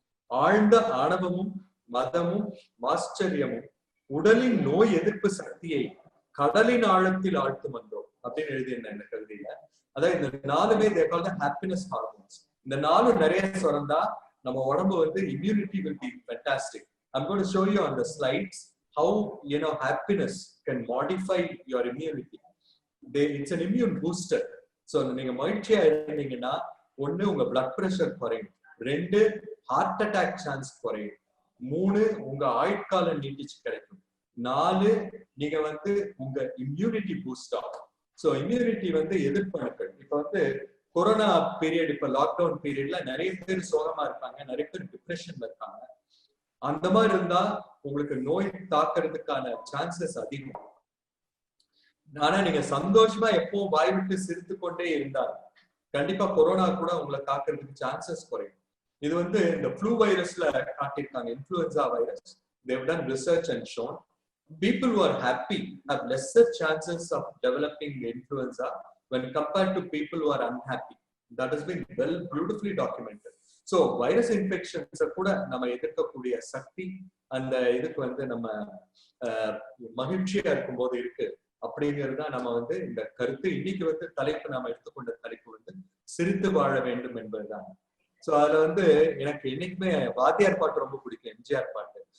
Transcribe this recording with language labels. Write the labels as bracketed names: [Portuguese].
[Tamil] ஆழ்ந்த ஆணவமும் மதமும் ஆச்சரியமும் உடலின் நோய் எதிர்ப்பு சக்தியை கடலின் ஆழத்தில் ஆழ்த்தும் வந்தோம் அப்படின்னு எழுதியிருந்தேன் இந்த கவிதையில. அதாவது இந்த 4மே ஹாப்பினஸ் ஹார்மோன்ஸ். இந்த 4 நிறைய சுரந்தா நம்ம உடம்பு வந்து [English] immunity will be fantastic. I'm going to show you on the slides how happiness can modify your immunity. It's an immune booster. [Tamil] So நீங்க மகிழ்ச்சியா இருந்தீங்கன்னா 1 உங்க blood pressure குறையும், 2 heart attack chance குறையும், 3 உங்க ஆயுட்காலம் நீட்டிச்சு கிடைக்கும், 4 நீங்க வந்து உங்க immunity boost ஆகும். சோ இம்யூனிட்டி வந்து எதிர்ப்பணுக்கள். இப்ப வந்து கொரோனா பீரியட், இப்ப லாக்டவுன் பீரியட்ல நிறைய பேர் சோகமா இருப்பாங்க, நிறைய பேர் டிப்ரெஷன்ல இருக்காங்க. அந்த மாதிரி இருந்தா உங்களுக்கு நோய் தாக்குறதுக்கான சான்சஸ் அதிகம். ஆனா நீங்க சந்தோஷமா எப்பவும் வாய் விட்டு சிரித்து கொண்டே இருந்தால் கண்டிப்பா கொரோனா கூட உங்களை தாக்குறதுக்கு சான்சஸ் குறையும். இது வந்து இந்த ஃப்ளூ வைரஸ்ல காட்டியிருக்காங்க, influenza virus. [English] They've done research and shown people who are happy have lesser chances of developing influenza when compared to people who are unhappy. That has been beautifully documented. [Tamil] So virus infections கூட நம்ம எதிர்க்கக்கூடிய சக்தி அந்த இதுக்கு வந்து நம்ம மகிழ்ச்சியா இருக்கும்போது இருக்கு அப்படிங்கிறதா நம்ம வந்து இந்த கருத்து. இன்னைக்கு வந்து தலைப்பு நாம எடுத்துக்கொண்ட தலைப்பு வந்து சிரித்து வாழ வேண்டும் என்பதுதான். சோ அதுல வந்து எனக்கு என்னைக்குமே வாத்தியார் பாட்டு ரொம்ப பிடிக்கும், எம்ஜிஆர் பாட்டு.